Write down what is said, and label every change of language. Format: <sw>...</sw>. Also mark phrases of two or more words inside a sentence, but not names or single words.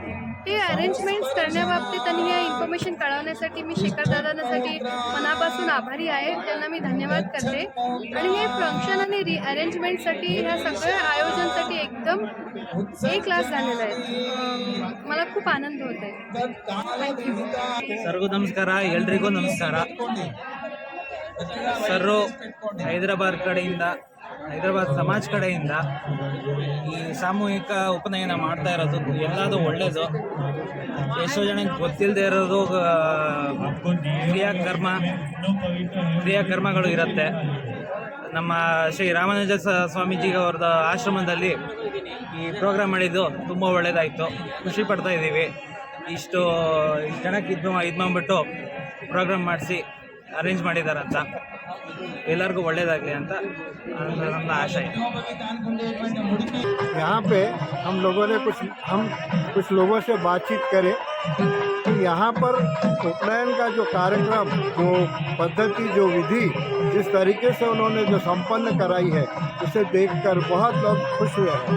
<mr>हे अरेंजमेंट्स करण्याबाबतीत आणि हे इन्फॉर्मेशन कळवण्यासाठी मी शेखरदादांसाठी मनापासून आभारी आहे. त्यांना मी धन्यवाद करते. आणि हे फंक्शन आणि अरेंजमेंटसाठी ह्या सगळ्या आयोजनासाठी एकदम एक क्लास झालेला आहे. मला खूप आनंद होत आहे. थँक्यू. सर्व नमस्कार.</mr> <kn>ಎಲ್ರಿಗೂ ನಮಸ್ಕಾರ. ಸರ್ರು ಹೈದರಾಬಾದ್ ಸಮಾಜ್ ಕಡೆಯಿಂದ ಈ ಸಾಮೂಹಿಕ ಉಪನಯನ ಮಾಡ್ತಾ ಇರೋದು ಎಲ್ಲದೂ ಒಳ್ಳೆಯದು. ಎಷ್ಟೋ ಜನಕ್ಕೆ ಗೊತ್ತಿಲ್ಲದೆ ಇರೋದು ಕ್ರಿಯಾಕರ್ಮಗಳು ಇರುತ್ತೆ. ನಮ್ಮ ಶ್ರೀ ರಾಮಾನುಜ ಸ್ವಾಮೀಜಿಗೆ ಅವ್ರದ್ದು ಆಶ್ರಮದಲ್ಲಿ ಈ ಪ್ರೋಗ್ರಾಮ್ ಮಾಡಿದ್ದು ತುಂಬ ಒಳ್ಳೆಯದಾಯಿತು. ಖುಷಿ ಪಡ್ತಾ ಇದ್ದೀವಿ. ಇಷ್ಟು ಜನಕ್ಕೆ ಇದು ಮಾಡ್ಬಿಟ್ಟು ಪ್ರೋಗ್ರಾಮ್ ಮಾಡಿಸಿ ಅರೇಂಜ್ ಮಾಡಿದಾರಂತ. ಎಲ್ಲರಿಗೂ ಒಳ್ಳೆಯದಾಗಲಿ ಅಂತ ನನ್ನ ಆಶಯ.</kn> <hi>यहाँ पे हम कुछ लोगों से बातचीत करें कि यहाँ पर उपनयन का जो कार्यक्रम, जो पद्धति, जो विधि, जिस तरीके से उन्होंने जो संपन्न कराई है, उसे देखकर बहुत लोग खुश हुए हैं।</hi>